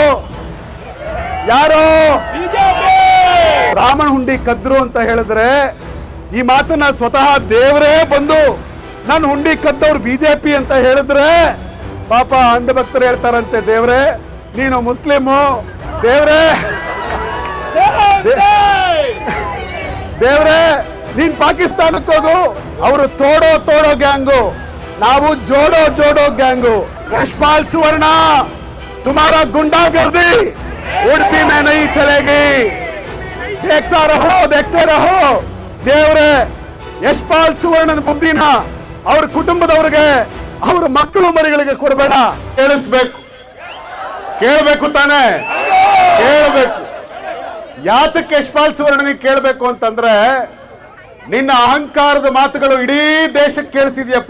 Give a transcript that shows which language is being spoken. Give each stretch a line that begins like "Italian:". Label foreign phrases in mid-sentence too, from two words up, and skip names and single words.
Kannada: ರಾಮನ ಹುಂಡಿ ಕದ್ರು ಅಂತ ಹೇಳಿದ್ರೆ ಈ ಮಾತನ್ನ ಸ್ವತಃ ದೇವರೇ ಬಂದು ನಾನು ಹುಂಡಿ ಕದ್ದವ್ರು ಬಿಜೆಪಿ ಅಂತ ಹೇಳಿದ್ರೆ ಪಾಪ ಅಂಧ ಭಕ್ತರು ಹೇಳ್ತಾರಂತೆ, ದೇವ್ರೆ ನೀನು ಮುಸ್ಲಿಮು, ದೇವ್ರೆ ನೀನ್ ಪಾಕಿಸ್ತಾನಕ್ಕೆ ಹೋಗು, ಅವರು ತೋಡೋ ಗ್ಯಾಂಗು, ನಾವು ಜೋಡೋ ಗ್ಯಾಂಗು.
Hindi: ಯಶ್ಪಾಲ್ ಸುವರ್ಣ तुम्हारा गुंडागर्दी उड़पी में नहीं चलेगी, देखते रहो.
Kannada: ದೇವ್ರೆ ಯಶ್ಪಾಲ್ ಸುವರ್ಣನ ಬುದ್ಧಿನ ಅವ್ರ ಕುಟುಂಬದವ್ರಿಗೆ, ಅವ್ರ ಮಕ್ಕಳು ಮರಿಗಳಿಗೆ ಕೊಡಬೇಡ. ಕೇಳಬೇಕು ತಾನೆ, ಕೇಳಬೇಕು. ಯಾತಕ್ಕೆ ಯಶ್ಪಾಲ್ ಸುವರ್ಣನಿಗೆ ಕೇಳಬೇಕು ಅಂತಂದ್ರೆ, ನಿನ್ನ ಅಹಂಕಾರದ ಮಾತುಗಳು ಇಡೀ ದೇಶಕ್ಕೆ ಕೇಳಿಸಿದ್ಯಪ್ಪ.